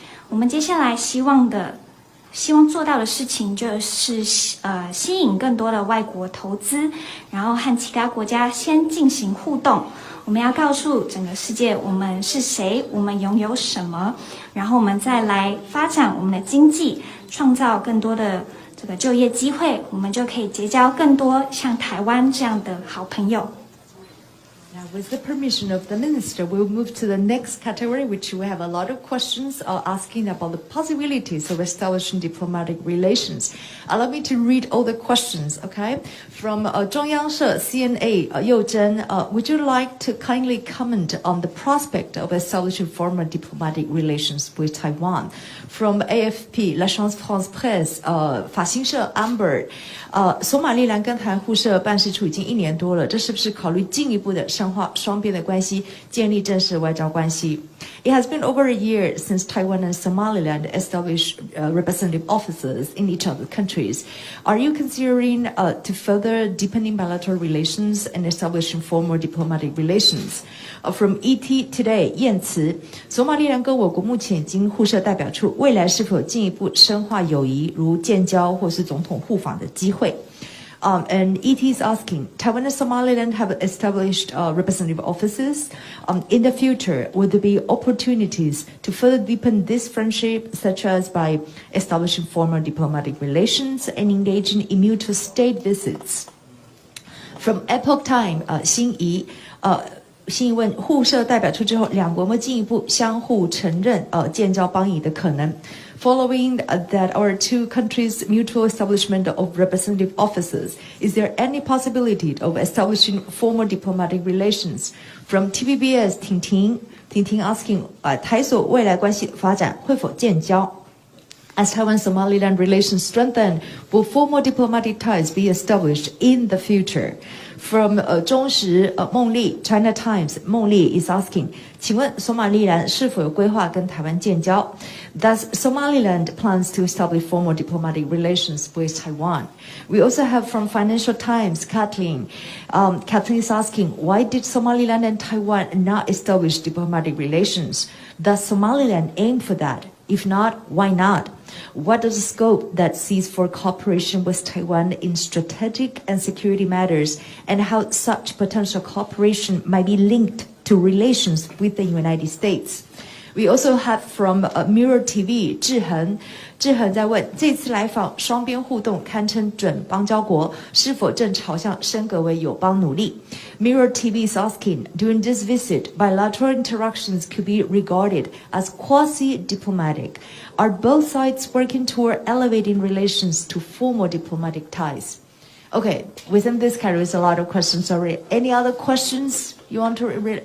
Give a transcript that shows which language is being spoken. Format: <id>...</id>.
<zh>我们接下来希望做到的事情就是吸引更多的外国投资，然后和其他国家先进行互动。我们要告诉整个世界我们是谁，我们拥有什么，然后我们再来发展我们的经济，创造更多的这个就业机会，我们就可以结交更多像台湾这样的好朋友。</zh> <en>Now, with the permission of the minister, we'll move to the next category, which we have a lot of questions asking about the possibilities of establishing diplomatic relations. Allow me to read all the questions, okay? From 中央社 CNA, You Zhen, would you like to kindly comment on the prospect of establishing formal diplomatic relations with Taiwan? From AFP, La Chance France Presse,</en> <zh>法新社 Amber, 索马利兰跟台湾互设办事处已经1年多了，这是不是考虑进一步的深化双边的关系，建立正式外交关系？</zh> <en>It has been over a year since Taiwan and Somaliland established representative offices in each other's countries. Are you considering to further deepening bilateral relations and establishing formal diplomatic relations? From ET Today,</en> <zh>燕慈，索马利兰跟我国目前已经互设代表处，未来是否有进一步深化友谊，如建交或是总统互访的机会？</zh> <en>And ET is asking, Taiwan and Somaliland have established representative offices. In the future, will there be opportunities to further deepen this friendship, such as by establishing formal diplomatic relations and engaging in mutual state visits? From Epoch Time,</en> <zh>辛怡，新疑问：互设代表处之后，两国有没有进一步相互承认建交邦谊的可能？</zh> <en>Following that our two countries' mutual establishment of representative offices, is there any possibility of establishing formal diplomatic relations? From TVBS,</en> <zh>婷婷</zh> <en>asking,</en> <zh>台所未来关系发展会否建交？</zh> <en>As Taiwan-Somaliland relations strengthen, will formal diplomatic ties be established in the future?</en> <zh>From 中时孟丽 China Times, 孟丽</zh> <en>is asking,</en> <zh>请问索马利兰是否有规划跟台湾建交？</zh> <en>Does Somaliland plans to establish formal diplomatic relations with Taiwan? We also have from Financial Times, Kathleen. Kathleen is asking, why did Somaliland and Taiwan not establish diplomatic relations? Does Somaliland aim for that? If not, why not? What is the scope that sees for cooperation with Taiwan in strategic and security matters, and how such potential cooperation might be linked to relations with the United States? We also have from Mirror TV,</en> <zh>志恒在问，这次来访双边互动堪称准邦交国，是否正朝向升格为友邦努力？</zh> <en>Mirror TV is asking, during this visit, bilateral interactions could be regarded as quasi-diplomatic. Are both sides working toward elevating relations to formal diplomatic ties? Okay, within this category is a lot of questions already. Any other questions you want to read?</en>